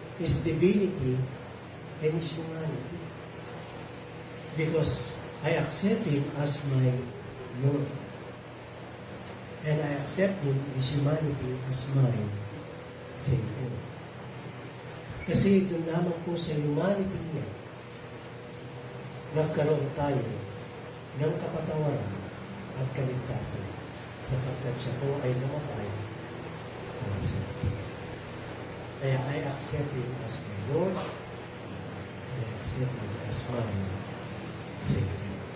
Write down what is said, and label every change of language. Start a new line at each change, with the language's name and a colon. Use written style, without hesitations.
English: His divinity and His humanity. Because I accept Him as my Lord. And I accept Him, His humanity, as my Savior.
Filipino: Kasi doon lamang po sa humanity niya, nagkaroon tayo ng kapatawaran at kaligtasan sapagkat siya po ay namatay para sa atin. Kaya
English: I accept Him as my Lord and I accept Him as my Savior.